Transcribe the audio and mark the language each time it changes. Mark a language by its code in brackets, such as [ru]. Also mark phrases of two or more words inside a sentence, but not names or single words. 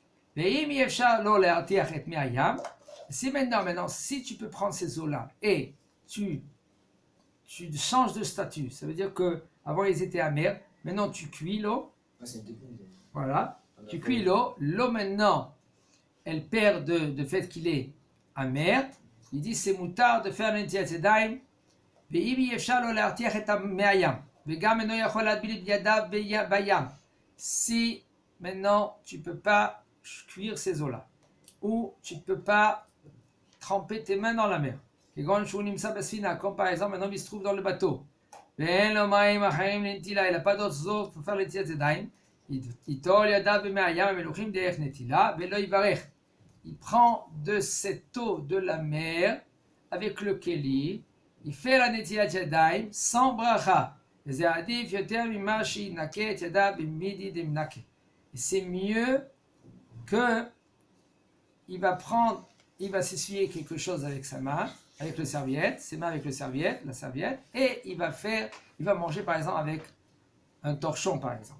[fr] Si maintenant, si tu peux prendre ces eaux-là et tu changes de statut, ça veut dire que avant ils étaient amers, maintenant tu cuis l'eau. Ah, c'est une technique. Voilà, tu cuis l'eau. L'eau maintenant, elle perd de fait qu'il est amer. Il dit c'est moutard de faire [he] לנטילת ידיים ואם אי אפשר לו להרתיח את המי הים, וגם אינו יכול להטביל את ידיו בים, [fr] si maintenant tu peux pas cuire ces eaux-là, ou tu peux pas tremper tes mains dans la mer, [he] כגון שהוא נמצא בספינה, [fr] comme par exemple un homme il se trouve dans le bateau, [he] ואין לו מים אחרים לנטילה, אלא [fr] pas d'autres eaux pour faire [he] נטילת ידיים, ייטול ידיו במי הים המלוכים דרך נטילה, ולא יברך. [fr] Il prend de cette eau de la mer avec le keli, il fait la [he] נטילת ידיים [fr] sans bracha. Et c'est mieux que il va s'essuyer quelque chose avec sa main, avec le serviette, ses mains avec la serviette, et il va manger par exemple avec un torchon par exemple.